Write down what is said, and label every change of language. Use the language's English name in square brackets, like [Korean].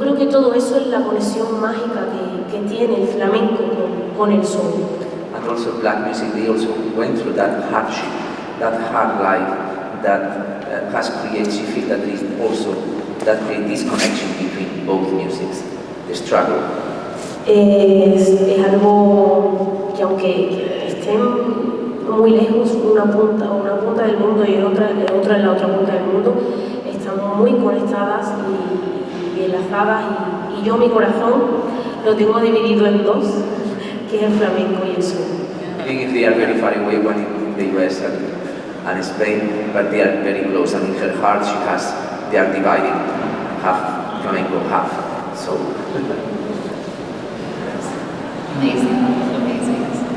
[Spanish] creo que todo eso es la conexión mágica que tiene el flamenco con el soul. [English] And also black music, they also went through that hardship, that hard life that has created, you feel that is also, that create this connection between both musics, the struggle. [Spanish] Es algo que aunque estén muy lejos, una punta del mundo y otra en la otra punta del mundo, están muy conectadas y enlazadas y yo mi corazón lo tengo dividido en dos, que es el flamenco y el soul. [English] Even if they are very far away, one in the US and Spain, but they are very close, and in her heart they are divided, half flamenco, half soul. Amazing, amazing.